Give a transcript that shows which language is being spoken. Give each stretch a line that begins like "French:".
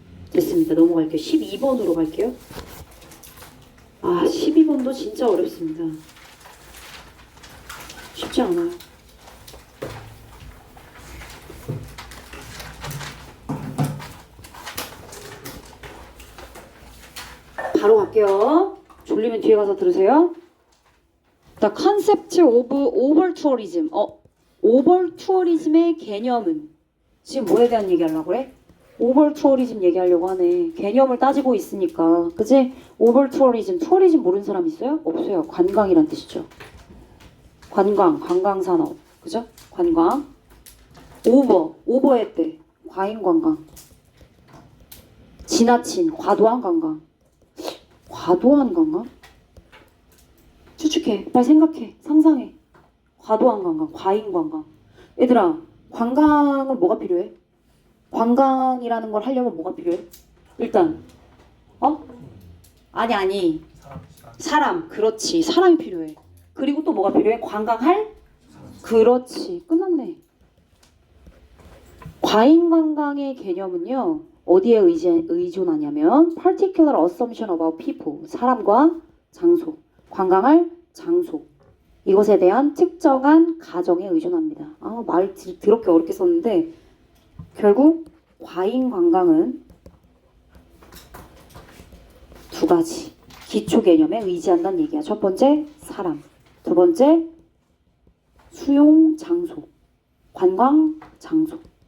Korean: 됐습니다. 넘어갈게요. 12번으로 갈게요. 12번도 진짜 어렵습니다. 쉽지 않아요. 바로 갈게요. 졸리면 뒤에 가서 들으세요.
English: The concept of overtourism.
Korean: overtourism의 개념은 지금 뭐에 대한 얘기하려고 그래? overtourism 얘기하려고 하네. 개념을 따지고 있으니까. 그지? overtourism. 투어리즘 모르는 사람 있어요? 없어요. 관광이란 뜻이죠. 관광산업. 그죠? 관광. 오버했대. 과잉관광. 지나친, 과도한 관광. 과도한 관광? 추측해. 빨리 생각해. 상상해. 과도한 관광, 과잉 관광. 얘들아, 관광은 뭐가 필요해? 관광이라는 걸 하려면 뭐가 필요해? 일단, 아니. 사람. 그렇지. 사람이 필요해. 그리고 또 뭐가 필요해? 관광할? 그렇지. 끝났네. 과잉 관광의 개념은요. 어디에 의존하냐면
English: particular assumption about people.
Korean: 사람과 장소. 관광할 장소. 이것에 대한 특정한 가정에 의존합니다. 말 더럽게 어렵게 썼는데 결국 과잉 관광은 두 가지 기초 개념에 의지한다는 얘기야. 첫 번째 사람, 두 번째 수용 장소, 관광 장소.